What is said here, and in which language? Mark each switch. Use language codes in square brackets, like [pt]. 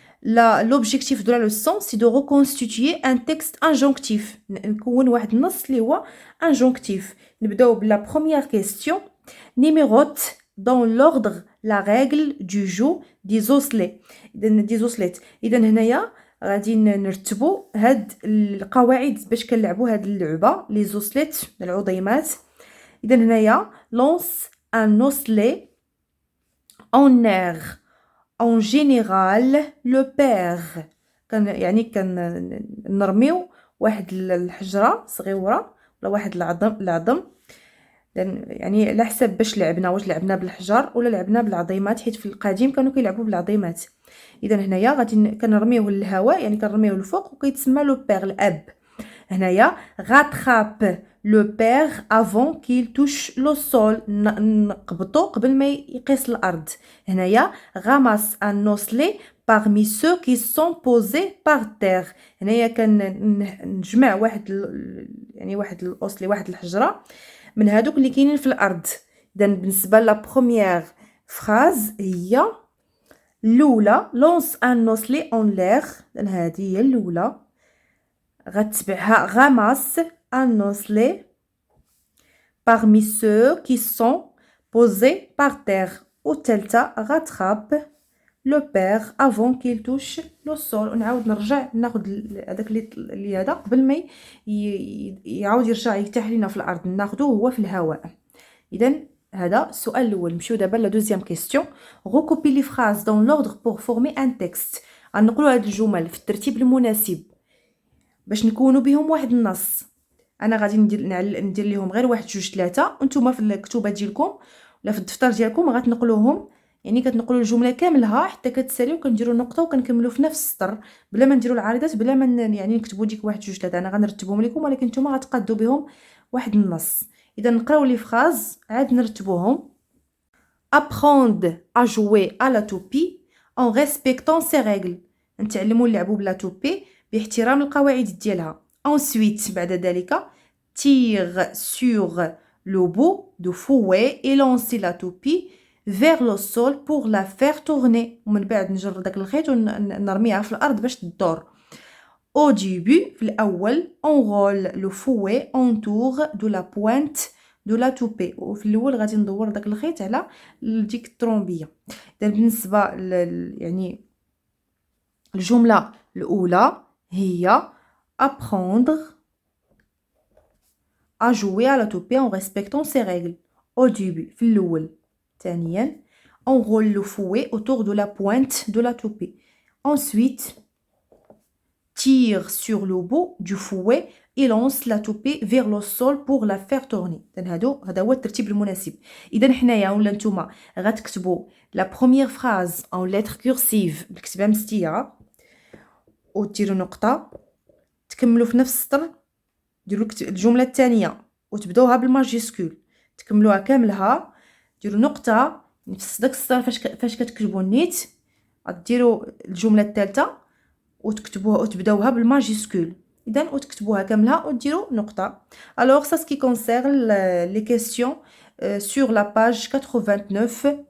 [fr] L'objectif de la leçon, c'est de reconstituer un texte injonctif. [ar] نكون واحد النص اللي هو injonctif. نبداو بلا [fr] première question. Numérote dans l'ordre la règle du jeu des osselets. [ar] إذا هنايا غادي نرتبوا هاد القواعد باش كنلعبوا هاد اللعبه لي زوسليت العظيمات. إذا هنايا [fr] lance un osselet en air. En général le père. [ar] يعني كنرميو واحد الحجره صغيره ولا واحد العظم. يعني على حسب باش لعبنا، واش لعبنا بالحجر ولا لعبنا بالعظيمات، حيت في القديم كانوا كيلعبوا بالعظيمات. اذا هنايا غادي كنرميوه للهواء، يعني كنرميوه للفوق وكيتسمى لو بير الاب. هنايا [fr] rattrape le père avant qu'il touche le sol. [ar] نقبطو قبل ما يقيس الأرض. هنايا [fr] ramasse un osselet parmi ceux qui sont posés par terre. [ar] هنايا كنجمع واحد الأوسلي، واحد الحجرة من هادوك اللي كاينين في الأرض. إذا بالنسبة لا بروميير فراز هي الأولى [fr] lance un osselet en l'air. [ar] هذه هي الأولى. غتبعها [fr] ramasse un osselet parmi ceux qui sont posés par terre. [ar] والثالثة [fr] rattrape le père avant qu'il touche le sol. [ar] ونعاود نرجع ناخد هذاك اللي هذا قبل ما يعاود يرجع يرتاح لينا في الأرض، ناخدوه هو في الهواء. إذا هذا السؤال الأول. نمشيو دابا لا دوزيام كيستيون. [fr] recopier les phrases dans l'ordre pour former un texte. [ar] غنقولوا هاد الجمل في الترتيب المناسب باش نكونوا بهم واحد النص. انا غادي ندير لهم غير واحد جوج ثلاثه، وانتم في الكتوبه ديالكم ولا في الدفتر ديالكم غتنقلوهم، يعني كتنقلوا الجمله كاملها حتى كتساليو، كنديروا نقطه وكنكملوا في نفس السطر بلا ما نديروا العارضات، بلا ما يعني نكتبوا ديك واحد جوج ثلاثه. انا غنرتبهم لكم ولكن نتوما غتقادوا بهم واحد النص. اذا نقراو لي فراز عاد نرتبوهم. [fr] apprendre à jouer à la toupie en respectant ses règles. [ar] نتعلموا نلعبوا بلا توبي باحترام القواعد ديالها. [fr] ensuite [ar] بعد ذلك [fr] tire sur le bout du fouet et lancer la toupie vers le sol pour la faire tourner. [ar] ومن بعد نجر داك الخيط ونرميها في الارض باش تدور. [fr] au début [ar] في الاول [fr] enroule le fouet autour de la pointe de la toupie. [ar] وفي الاول غادي ندور داك الخيط على ديك الطرومبيه. اذا بالنسبه يعني الجمله الاولى هي [fr] apprendre à jouer à la toupie en respectant ses règles. au début [ar] في الأول. ثانيا [fr] enroule le fouet autour de la pointe de la toupie. ensuite tire sur le bout du fouet et lance la toupie vers le sol pour la faire tourner. [ar] هذا هو الترتيب المناسب. إذا حنايا ولا نتوما غتكتبوا [fr] la première phrase en lettres cursives [ar] بالكتابة مستية وديروا نقطة، تكملوا في نفس السطر، ديروا الجمله الثانيه وتبداوها بالماجيسكول، تكملوها كاملها، ديروا نقطه نفس داك السطر فاش كتكتبوا النيت، ديروا الجمله الثالثه وتكتبوها وتبداوها بالماجيسكول. اذا وتكتبوها كاملها وديروا نقطه. [fr] alors ça ce qui concerne les questions sur la page 89